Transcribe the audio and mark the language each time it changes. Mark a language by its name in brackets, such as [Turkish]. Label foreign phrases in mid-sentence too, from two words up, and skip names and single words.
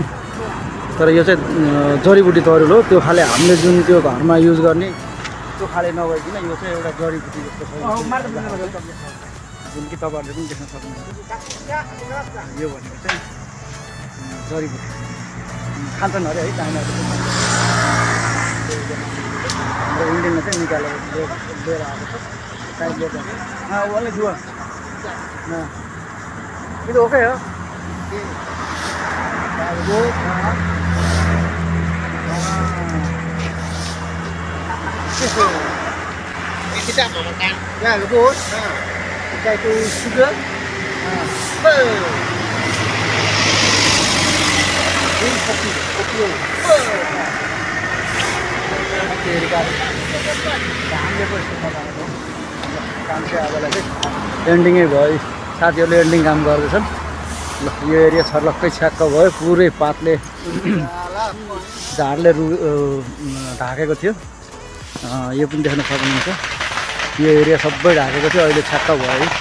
[Nepali] तर यो चाहिँ जडीबुटी तरुल हो। त्यो खाले हामीले जुन त्यो घरमा युज गर्ने त्यो खाले नभइकन यो चाहिँ एउटा जडीबुटी जस्तो छ, जुन कि तपाईँहरूले पनि देख्न सक्नुहुन्छ। यो भनेको चाहिँ जडीबुटी खान्छन् अरे है चाइनाहरू। हाम्रो इन्डियनमा चाहिँ निकालेर लिएर आएको छ साइड लिएर। ओन्ली जुवा [Indonesian] itu oke ya. Bagus. Kita makan. Ya, bagus. Kita itu sugar. Ini kopi. Oke, dikasih. Jangan lupa [Nepali] काम चाहिँ अबलाई चाहिँ एन्डिङै भयो। साथीहरूले एन्डिङ काम गर्दैछन्। ल यो एरिया छर्लक्कै छ्याक्क भयो, पुरै पातले झारले ढाकेको थियो। यो पनि देख्न सक्नुहुन्छ, यो एरिया सबै ढाकेको थियो, अहिले छ्याक्क भयो।